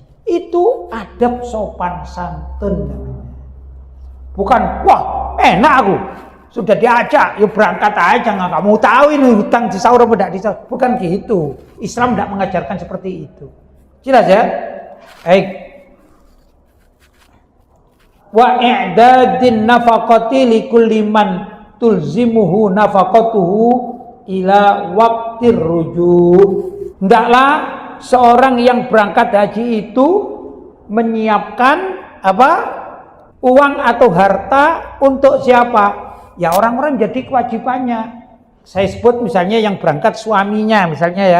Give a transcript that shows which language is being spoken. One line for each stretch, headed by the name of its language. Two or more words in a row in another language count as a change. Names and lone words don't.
Indonesian: Itu adab sopan santun namanya. Bukan, wah enak aku sudah diajak, yuk berangkat aja, nggak kamu tahu ini hutang disaur apa tidak disaur. Bukan gitu. Islam tidak mengajarkan seperti itu. Jelas ya? Baik.
Arabic: وإعداد النفقة لكل من تلزمه نفقته إلى وقت الرجوع'.
Indonesian: Hendaklah seorang yang berangkat haji itu menyiapkan apa? Uang atau harta untuk siapa? Ya orang-orang jadi kewajibannya. Saya sebut misalnya yang berangkat suaminya misalnya ya.